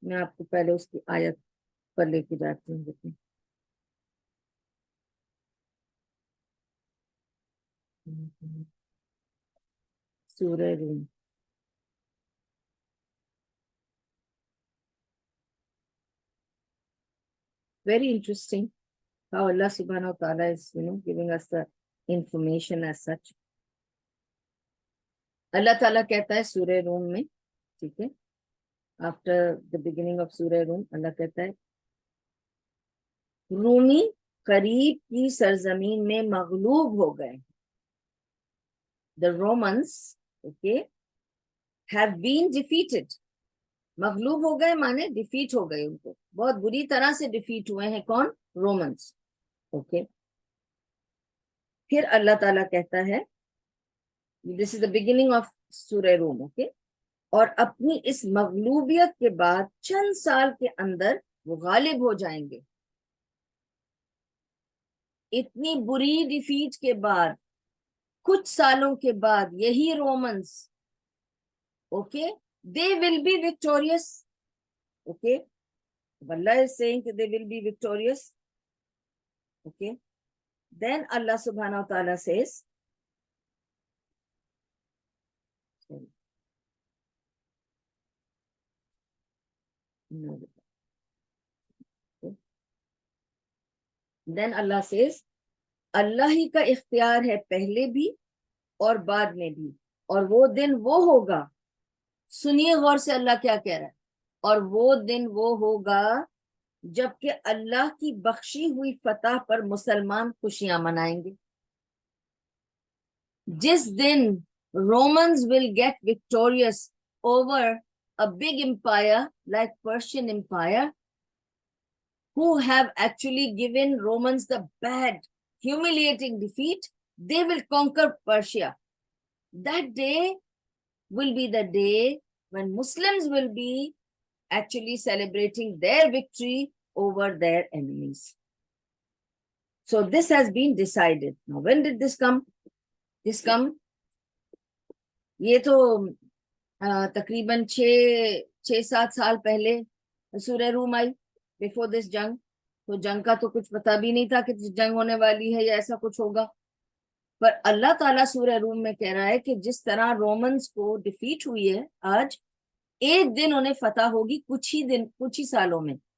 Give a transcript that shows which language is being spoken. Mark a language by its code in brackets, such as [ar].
[ur] میں آپ کو پہلے اس کی آیت پر لے کے جاتی ہوں. [en] دیکھیں, سورہ روم, very interesting how Allah subhanahu wa ta'ala is giving us the information as such. [ur] اللہ تعالیٰ کہتا ہے سورہ روم میں, ٹھیک ہے, [en] after the beginning of [ur] سورہ روم, اللہ کہتا ہے رومی قریب کی سرزمین میں مغلوب ہو گئے. [en] The Romans [ur] okay. [en] have been defeated, [ur] مغلوب ہو گئے مانے ڈیفیٹ ہو گئے, ان کو بہت بری طرح سے ڈیفیٹ ہوئے ہیں. کون؟ رومنس. اوکے. پھر اللہ تعالیٰ کہتا ہے, [en] This is the beginning of سورہ روم. [ur] اوکے. اور اپنی اس مغلوبیت کے بعد چند سال کے اندر وہ غالب ہو جائیں گے. اتنی بری ڈیفیٹ کے بعد کچھ سالوں کے بعد یہی Romans, okay, [en] they will be victorious. Okay. Allah is saying that they will be victorious. Okay. Then Allah subhanahu wa ta'ala says, sorry. No. Okay. Then Allah says, [ur] اللہ ہی کا اختیار ہے پہلے بھی اور بعد میں بھی, اور وہ دن وہ ہوگا. سنیے غور سے اللہ کیا کہہ رہا ہے. اور وہ دن وہ ہوگا جبکہ اللہ کی بخشی ہوئی فتح پر مسلمان خوشیاں منائیں گے. جس دن [en] Romans will get victorious over a big empire like Persian Empire, who have actually given Romans the bad, humiliating defeat, they will conquer Persia. That day will be the day when Muslims will be actually celebrating their victory over their enemies. So this has been decided. Now when did this come? This come, [ur] یہ تو تقریباً 6-7 سال پہلے سورہ روم آئی, [en] before this [ur] جنگ. تو جنگ کا تو کچھ پتا بھی نہیں تھا کہ جنگ ہونے والی ہے یا ایسا کچھ ہوگا. پر اللہ تعالیٰ سورہ روم میں کہہ رہا ہے کہ جس طرح رومنز کو ڈیفیٹ ہوئی ہے آج, ایک دن انہیں فتح ہوگی کچھ ہی سالوں میں.